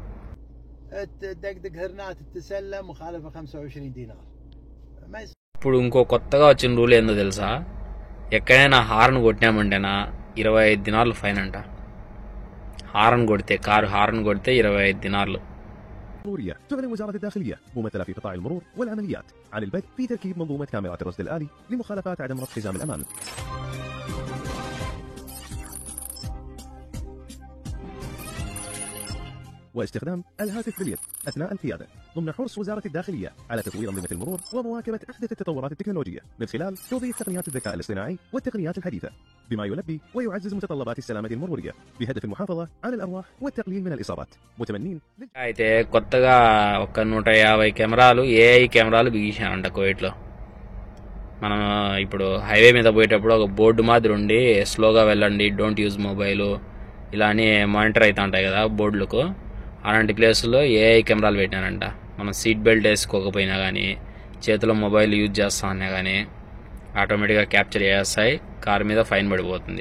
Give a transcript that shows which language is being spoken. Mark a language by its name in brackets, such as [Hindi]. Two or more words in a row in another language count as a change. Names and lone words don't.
[Telugu] ఇప్పుడు ఇంకో కొత్తగా వచ్చిన రూల్ ఏందో తెలుసా? ఎక్కడైనా హార్న్ కొట్టినామంటేనా 25 దినాలు ఫైన్ అంట. హార్న్ కొడితే, కారు హార్న్ కొడితే 25 దినాలు. [Arabic] تعلن وزارة الداخلية ممثلة في قطاع المرور والعمليات عن البدء في تركيب منظومة كاميرات الرصد الآلي لمخالفات عدم ربط حزام الأمان واستخدام الهاتف باليد أثناء القيادة، ضمن حرص وزارة الداخلية على تطوير أنظمة المرور ومواكبة أحدث التطورات التكنولوجية من خلال توظيف تقنيات الذكاء الاصطناعي والتقنيات الحديثة، بما يلبي ويعزز متطلبات السلامة المرورية بهدف المحافظة على الأرواح والتقليل من الإصابات. متمنين [Telugu] అయితే కొత్తగా ఒక 150 కెమెరాలు [English] AI cameras [Telugu] బిగించారంట కువైట్లో. మనం ఇప్పుడు హైవే మీద పోయేటప్పుడు ఒక బోర్డు మాదిరి ఉండి స్లోగా వెళ్ళండి, [English] don't use mobile [Telugu] ఇలా అని మానిటర్ అవుతా ఉంటాయి కదా బోర్డులకు. అలాంటి ప్లేసుల్లో [English] AI cameras [Telugu] పెట్టినారంట. మనం [English] seat belt [Telugu] వేసుకోకపోయినా కానీ, చేతిలో [English] mobile use [Telugu] చేస్తా అన్నా కానీ [English] automatically capture [Telugu] చేస్తాయి, కారు మీద ఫైన్ పడిపోతుంది.